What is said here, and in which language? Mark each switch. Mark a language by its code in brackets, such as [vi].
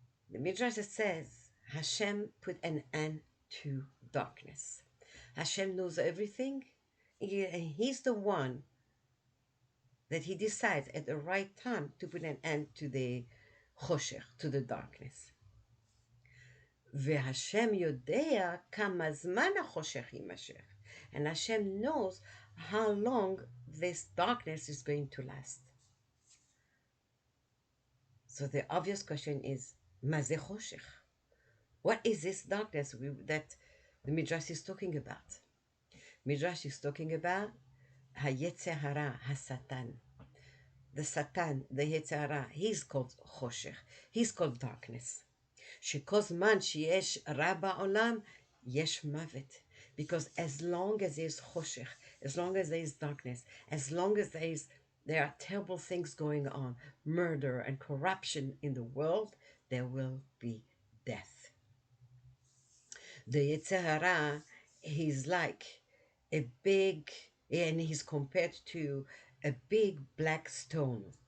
[en] The midrash says Hashem put an end to darkness. Hashem knows everything, and He's the one that He decides at the right time to put an end to the choshech, to the darkness. [he] והשם יודע כמה זמן החושך יימשך. [en] And Hashem knows how long this darkness is going to last. So the obvious question is, [he] מה זה חושך? [en] What is this darkness that the Midrash is talking about? Midrash is talking about [he] היצר הרע, השטן. [en] The Satan, the יצר הרע, he's called חושך. He's called darkness. [he] שכל זמן שיש רע בעולם, יש מוות. [en] Because as long as there's choshech, as long as there is darkness, as long as there are terrible things going on, murder and corruption in the world, there will be death. The Yetzer Hara, he's like a big, and he's compared to a big black stone.